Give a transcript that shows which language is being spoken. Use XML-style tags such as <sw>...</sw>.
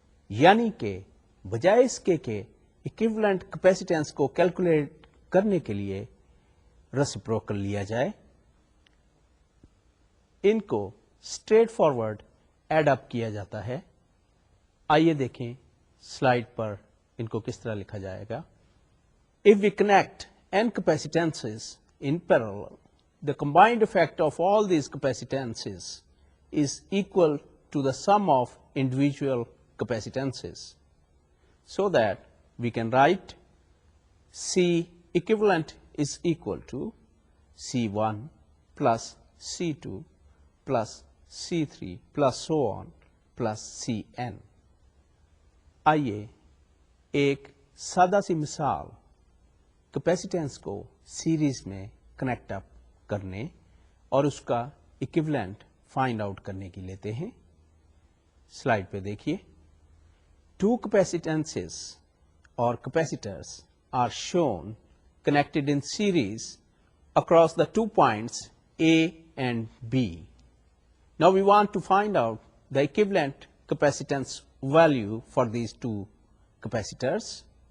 <ur>یعنی کہ بجائے اس کے کہ ایکویولنٹ کیپیسیٹنس کو کیلکولیٹ کرنے کے لیے ریسیپروکل لیا جائے، ان کو اسٹریٹ فارورڈ ایڈ اپ کیا جاتا ہے. آئیے دیکھیں سلائڈ پر ان کو کس طرح لکھا جائے گا.</ur> <en>If we connect n capacitances in parallel, the combined effect of all these capacitances is equal to the sum of individual capacitances, so that we can write C equivalent is equal to C1 plus C2 plus C3 plus so on plus Cn.</en> <ur>آئیے ایک سادہ سی مثال کیپیسیٹنس کو series میں connect up کرنے اور اس کا equivalent find out کرنے کی لیتے ہیں. سلائڈ پہ دیکھیے.</ur> <en>2 capacitances or capacitors are shown connected in series across the 2 points A and B. Now we want to find out the equivalent capacitance value for these two capacitors.</en>